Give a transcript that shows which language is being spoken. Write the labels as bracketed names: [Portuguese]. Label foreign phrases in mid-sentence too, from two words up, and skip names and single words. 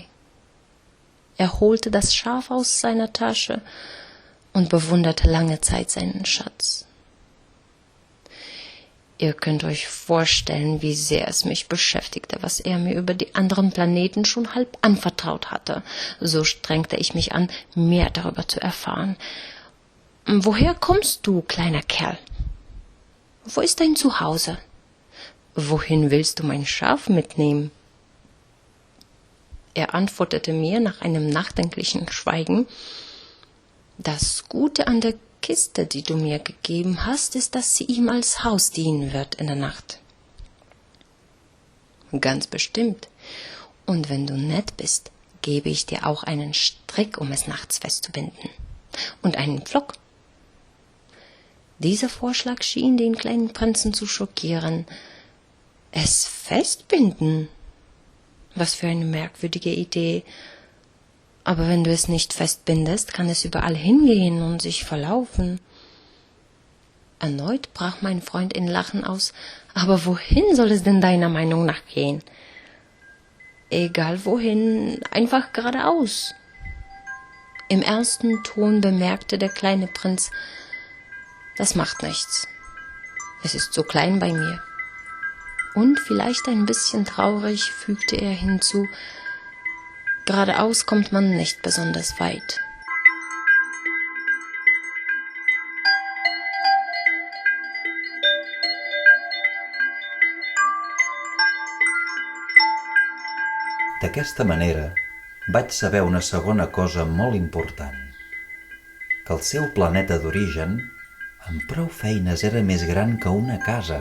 [German] Er holte das Schaf aus seiner Tasche und bewunderte lange Zeit seinen Schatz. Ihr könnt euch vorstellen, wie sehr es mich beschäftigte, was er mir über die anderen Planeten schon halb anvertraut hatte. So strengte ich mich an, mehr darüber zu erfahren. Woher kommst du, kleiner Kerl? Wo ist dein Zuhause? Wohin willst du mein Schaf mitnehmen? Er antwortete mir nach einem nachdenklichen Schweigen, das Gute an der Kiste, die du mir gegeben hast, ist, dass sie ihm als Haus dienen wird in der Nacht. Ganz bestimmt. Und wenn du nett bist, gebe ich dir auch einen Strick, um es nachts festzubinden. Und einen Pflock. Dieser Vorschlag schien den kleinen Prinzen zu schockieren. Es festbinden? Was für eine merkwürdige Idee. Aber wenn du es nicht festbindest, kann es überall hingehen und sich verlaufen. Erneut brach mein Freund in Lachen aus. Aber wohin soll es denn deiner Meinung nach gehen? Egal wohin, einfach geradeaus. Im ersten Ton bemerkte der kleine Prinz, das macht nichts. Es ist so klein bei mir. Und vielleicht ein bisschen traurig fügte er hinzu, geradeaus kommt man nicht besonders weit. [Catalan] D'aquesta manera, vaig saber una segona cosa molt important, que el seu planeta d'origen, amb prou feines, era més gran que una casa.